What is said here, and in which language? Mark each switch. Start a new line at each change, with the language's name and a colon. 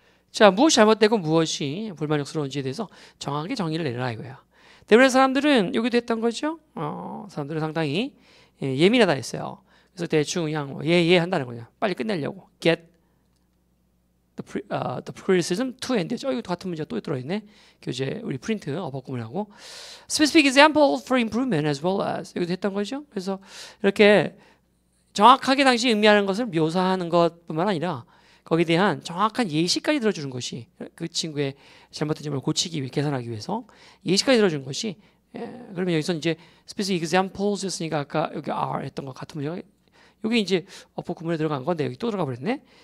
Korean: 자, 무엇이 잘못되고 무엇이 불만족스러운지에 대해서 정확하게 정의를 내라 이거야. 때문에 사람들은 여기도 했던 거죠. 사람들은 상당히 예민하다 했어요. 그래서 대충 그냥 예 한다는 거냐. 빨리 끝내려고.
English: Get the criticism to end.
Korean: 이거 같은 문제가 또 들어있네. 교재 우리 프린트 어법구문을 하고.
English: Specific example for improvement as well as.
Korean: 여기도 했던 거죠. 그래서 이렇게 정확하게 당시 의미하는 것을 묘사하는 것뿐만 아니라 거기에 대한 정확한 예시까지 들어주는 것이 그 친구의 잘못된 점을 고치기 위해 개선하기 위해서 예시까지 들어주는 것이 그러면 여기서 이제
English: specific examples
Korean: 였으니까 아까 여기 are 했던 것 같은 문제가 여기 이제 어법 구문에 들어간 건데 여기 또 들어가 버렸네.